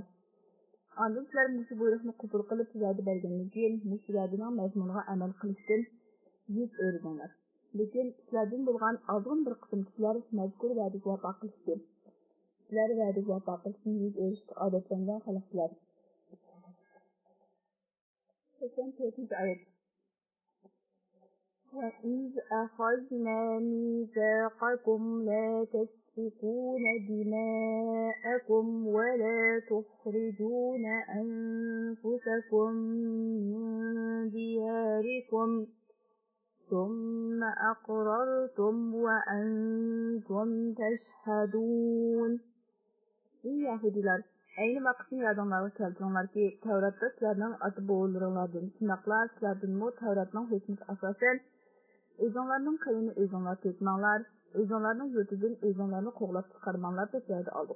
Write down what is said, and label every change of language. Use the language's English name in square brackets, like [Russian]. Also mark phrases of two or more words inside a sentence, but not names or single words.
[Uzbek] Ondan sizlar mush buyruqni qabul qilib va'da bergandan keyin mush va'daning mazmuniga amal qilishdan yuz o'rganinglar. Lekin sizlardan bo'lgan ozg'in bir qism kishilar mazkur va'daga vafo qilishdi. Sizlar va'daga vafo qilishdan yuz o'rishga odatlangan xalqlar. 84-oyat. [Arabic] وَإِذْ أَخَذْنَا مِيثَاقَكُمْ لَا تَسْفِكُونَ دِمَاءَكُمْ وَلَا تُخْرِجُونَ أَنفُسَكُمْ مِنْ دِيَارِكُمْ ثُمَّ أَقْرَرْتُمْ وَأَنْتُمْ تَشْهَدُونَ. [Uzbek] Ey Yahudiler, Ayni vaqtni yadinglarga keltiringlarki, Tavratda sizlarning ota-bobolaringlardan, shundoqla sizlardanmi Tavratning hukmiga asosan o'zinglarning qilini o'zinglar tetmanglar, o'zinglarning yurtidan o'zinglarni qo'g'lab chiqarmanglar deb va'da oldik.